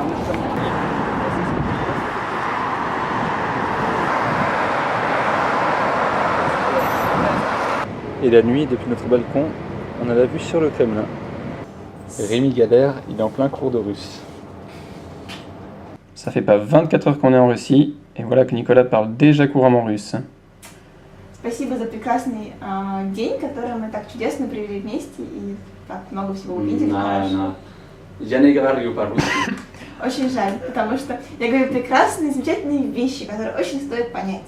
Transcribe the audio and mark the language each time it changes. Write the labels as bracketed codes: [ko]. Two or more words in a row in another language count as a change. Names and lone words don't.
[fr] Et la nuit, depuis notre balcon, on a la vue sur le Kremlin. Rémi galère, il est en plein cours de russe. Ça fait pas 24 heures qu'on est en Russie, et voilà que Nicolas parle déjà couramment russe. [ru] Спасибо за прекрасный день, который мы так чудесно провели вместе и так много всего увидели. Хорошо. Я не говорю по-русски. Очень жаль, потому что я говорю прекрасные, замечательные вещи, которые очень стоит понять.